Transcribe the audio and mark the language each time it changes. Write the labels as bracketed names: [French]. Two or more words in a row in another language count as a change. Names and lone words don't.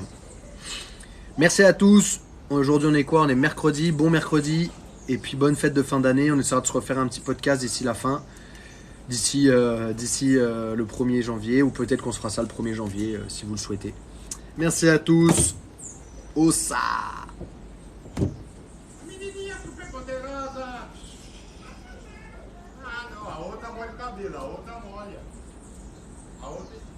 [French] Merci à tous. Aujourd'hui on est quoi? On est mercredi, bon mercredi. Et puis bonne fête de fin d'année. On essaiera de se refaire un petit podcast d'ici la fin. D'ici le 1er janvier. Ou peut-être qu'on se fera ça le 1er janvier si vous le souhaitez. Merci à tous. Ossa. [Portuguese] Menininha super poderosa. Ah, não, a outra molha o cabelo, a outra molha. A outra